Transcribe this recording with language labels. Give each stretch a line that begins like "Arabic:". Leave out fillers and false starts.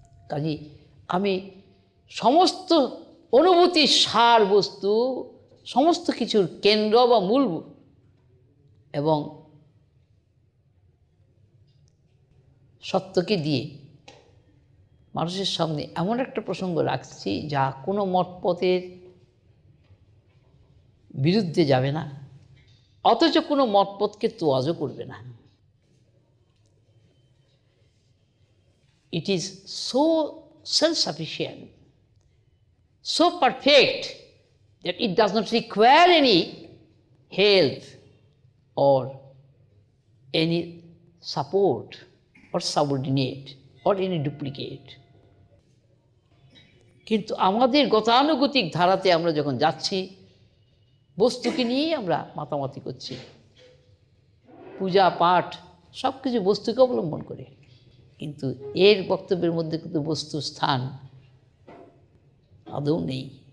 Bangla: কাজেই আমি সমস্ত অনুভূতির সার বস্তু, সমস্ত কিছুর কেন্দ্র বা মূল এবং সত্যকে দিয়ে মানুষের সামনে এমন একটা প্রসঙ্গ রাখছি যা কোনো মতপথের বিরুদ্ধে যাবে না, অথচ কোনো মতপথকে তোয়াজও করবে না।
English: It is so self-sufficient, so perfect that it does not require any help or any support or subordinate or any duplicate.
Bangla: কিন্তু আমাদের গতানুগতিক ধারাতে আমরা যখন যাচ্ছি, বস্তুকে নিয়েই আমরা মাতামাতি করছি, পূজা পাঠ সব কিছু বস্তুকে অবলম্বন করে, কিন্তু এর বক্তব্যের মধ্যে কিন্তু বস্তুর স্থান আদৌ নেই।